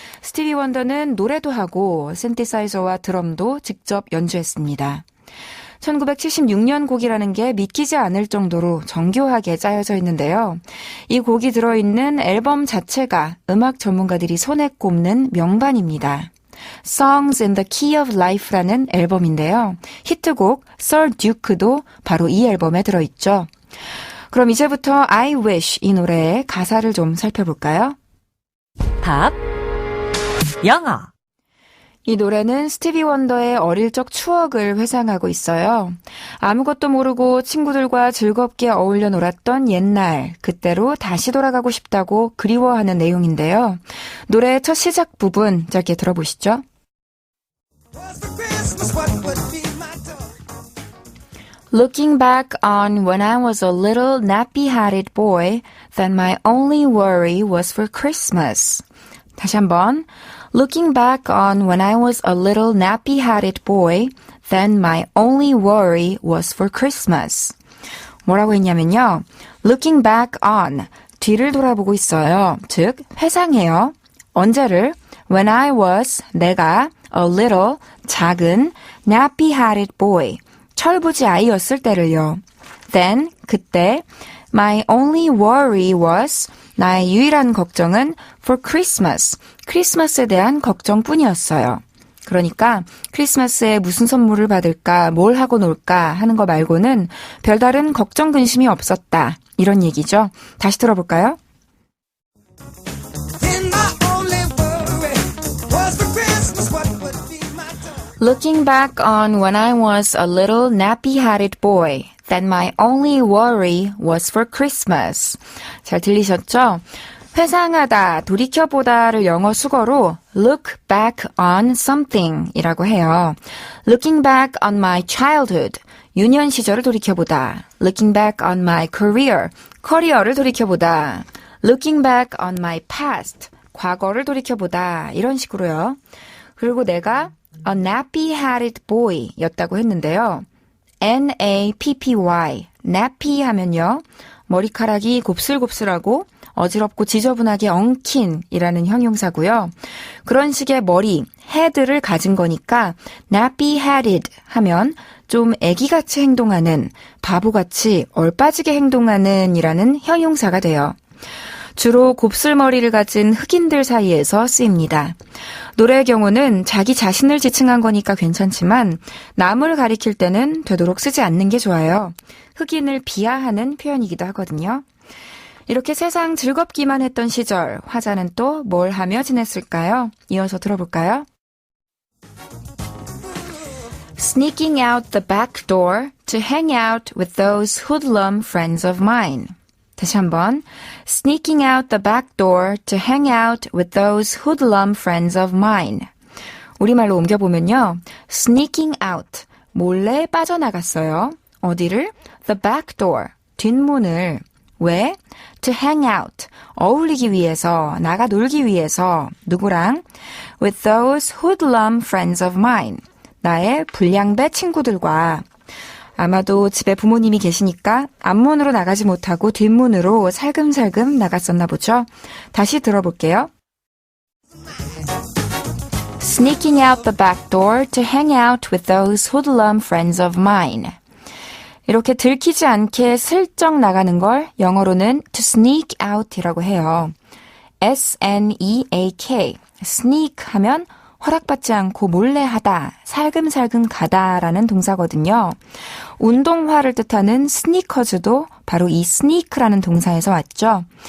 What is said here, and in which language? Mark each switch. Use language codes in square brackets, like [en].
[ko] 스티비 원더는 노래도 하고 신디사이저와 드럼도 직접 연주했습니다. 1976년 곡이라는 게 믿기지 않을 정도로 정교하게 짜여져 있는데요. 이 곡이 들어있는 앨범 자체가 음악 전문가들이 손에 꼽는 명반입니다. Songs in the Key of Life라는 앨범인데요. 히트곡 Sir Duke도 바로 이 앨범에 들어있죠. 그럼 이제부터 I Wish 이 노래의 가사를 좀 살펴볼까요? 팝 영어. 이 노래는 스티비 원더의 어릴 적 추억을 회상하고 있어요. 아무것도 모르고 친구들과 즐겁게 어울려 놀았던 옛날, 그때로 다시 돌아가고 싶다고 그리워하는 내용인데요. 노래의 첫 시작 부분 짧게 들어보시죠. [en] Looking back on when I was a little nappy-headed boy, then my only worry was for Christmas. [ko] 다시 한번. [en] Looking back on when I was a little nappy-headed boy, then my only worry was for Christmas. [ko] 뭐라고 했냐면요. [en] Looking back on, [ko] 뒤를 돌아보고 있어요. 즉, 회상해요. 언제를? [en] When I was, [ko] 내가, [en] a little, [ko] 작은, [en] nappy-headed boy, [ko] 철부지 아이였을 때를요. [en] Then, [ko] 그때, [en] my only worry was, [ko] 나의 유일한 걱정은 [en] for Christmas, [ko] 크리스마스에 대한 걱정뿐이었어요. 그러니까 크리스마스에 무슨 선물을 받을까, 뭘 하고 놀까 하는 거 말고는 별다른 걱정 근심이 없었다. 이런 얘기죠. 다시 들어볼까요? [en] Looking back on when I was a little nappy-headed boy, then my only worry was for Christmas. [ko] 잘 들리셨죠? 회상하다, 돌이켜보다를 영어 수거로 [en] look back on something [ko] 이라고 해요. [en] Looking back on my childhood, [ko] 유년 시절을 돌이켜보다. [en] Looking back on my career, [ko] 커리어를 돌이켜보다. [en] Looking back on my past, [ko] 과거를 돌이켜보다. 이런 식으로요. 그리고 내가 [en] a nappy-headed boy [ko] 였다고 했는데요. N-A-P-P-Y, nappy 하면요. 머리카락이 곱슬곱슬하고 어지럽고 지저분하게 엉킨 이라는 형용사고요. 그런 식의 머리, head를 가진 거니까 nappy-headed 하면 좀 애기같이 행동하는, 바보같이 얼빠지게 행동하는 이라는 형용사가 돼요. 주로 곱슬머리를 가진 흑인들 사이에서 쓰입니다. 노래의 경우는 자기 자신을 지칭한 거니까 괜찮지만 남을 가리킬 때는 되도록 쓰지 않는 게 좋아요. 흑인을 비하하는 표현이기도 하거든요. 이렇게 세상 즐겁기만 했던 시절, 화자는 또 뭘 하며 지냈을까요? 이어서 들어볼까요? [en] Sneaking out the back door to hang out with those hoodlum friends of mine. [ko] 다시 한번. [en] Sneaking out the back door to hang out with those hoodlum friends of mine. [ko] 우리말로 옮겨보면요. [en] Sneaking out, [ko] 몰래 빠져나갔어요. 어디를? [en] The back door, [ko] 뒷문을. 왜? [en] To hang out, [ko] 어울리기 위해서, 나가 놀기 위해서. 누구랑? [en] With those hoodlum friends of mine. [ko] 나의 불량배 친구들과. 아마도 집에 부모님이 계시니까 앞문으로 나가지 못하고 뒷문으로 살금살금 나갔었나 보죠. 다시 들어볼게요. [en] Sneaking out the back door to hang out with those hoodlum friends of mine. [ko] 이렇게 들키지 않게 슬쩍 나가는 걸 영어로는 [en] to sneak out [ko] 이라고 해요. S-N-E-A-K, sneak 하면 허락받지 않고 몰래 하다, 살금살금 가다라는 동사거든요. 운동화를 뜻하는 스니커즈도 바로 이 sneak라는 동사에서 왔죠.